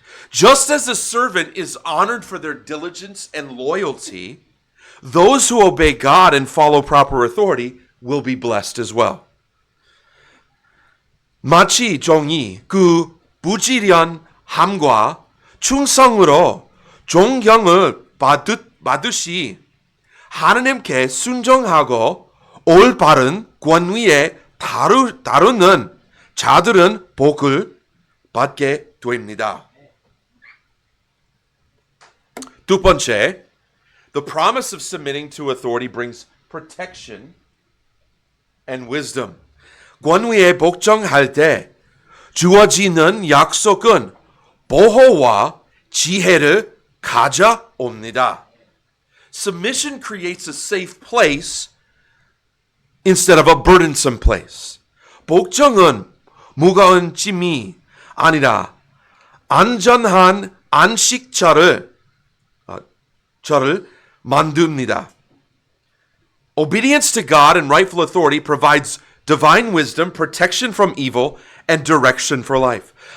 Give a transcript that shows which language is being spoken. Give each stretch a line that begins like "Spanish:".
English: Just as the servant is honored for their diligence and loyalty, those who obey God and follow proper authority will be blessed as well.
Korean: 마치 종이 그 부지런함과 충성으로 존경을 받듯이 하나님께 순종하고 올바른 권위에 다루는 자들은 복을 받게 됩니다. 두 번째,
English: the promise of submitting to authority brings protection and wisdom.
Korean: 권위에 복종할 때 주어지는 약속은 보호와 지혜를 가져옵니다.
English: Submission creates a safe place instead of a burdensome place.
Korean: 복종은 무거운 짐이 아니라 안전한 안식처를 만듭니다.
English: Obedience to God and rightful authority provides divine wisdom, protection from evil, and direction for life.